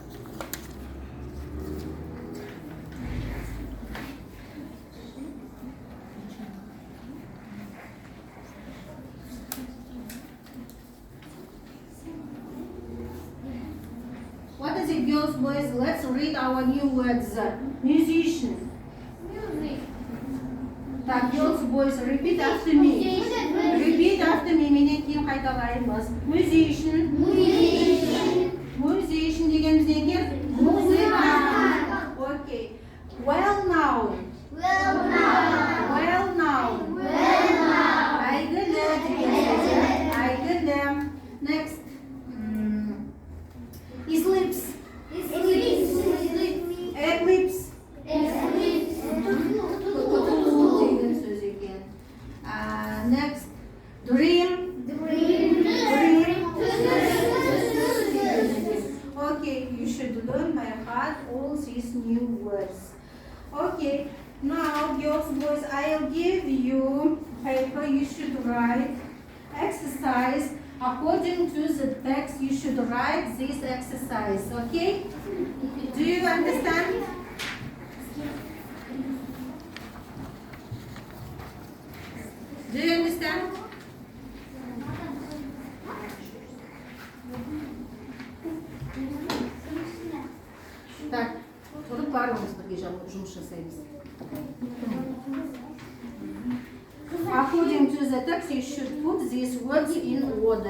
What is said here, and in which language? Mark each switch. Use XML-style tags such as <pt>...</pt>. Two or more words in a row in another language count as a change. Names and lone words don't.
<en>What is it, girls, boys? Let's read our new words. Musician. Так, girls, boys, repeat after me. Repeat after me.</en> <kk>Менен кейін қайталаймыз. Musician. Musician дегеніміз не екен? Музыкант.</kk> <en>Okay. Well known.</en> <kk>Әйгілі дегеніміз. Әйгілі. Next. Eclipse. деген сөз екен.</kk> <en>Next. Dream. Okay, you should learn by heart all these new words. Okay, now girls, boys, I'll give you paper. You should write exercise. According to the text, you should write this exercise, okay? Do you understand? Do you understand?</en> <kk>Так, тұрып барыңыз бірге жұмыс жасаймыз.</kk> <en>According to the text, you should put these words in order.</en>